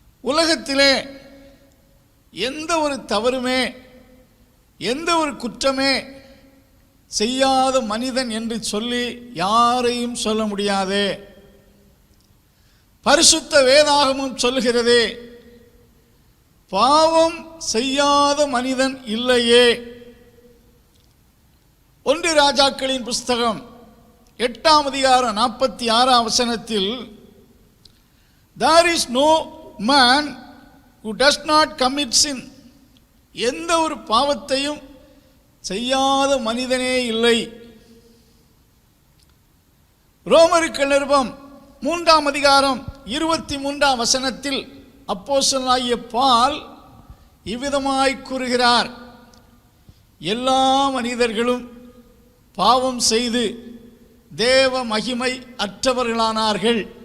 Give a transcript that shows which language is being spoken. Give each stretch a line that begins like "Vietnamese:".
Tamil: உலகத்திலே எந்த ஒரு தவறுமே எந்த ஒரு குற்றமே செய்யாத மனிதன் என்று சொல்லி யாரையும் சொல்ல முடியாது. பரிசுத்த வேதாகமும் சொல்லுகிறது, பாவம் செய்யாத மனிதன் இல்லையே. 1 ராஜாக்களின் புஸ்தகம் 8ஆம் அதிகாரம் 46ஆம் வசனத்தில்,
English: there is no man who does not commit sin.
Tamil: எந்த ஒரு பாவத்தையும் செய்யாத மனிதனே இல்லை. ரோமருக்கு நிருபம் 3ஆம் அதிகாரம் 23ஆம் வசனத்தில் அப்போஸ்தலனாகிய பவுல் இவ்விதமாய் கூறுகிறார், எல்லா மனிதர்களும் பாவம் செய்து தேவ மகிமை அற்றவர்களானார்கள்.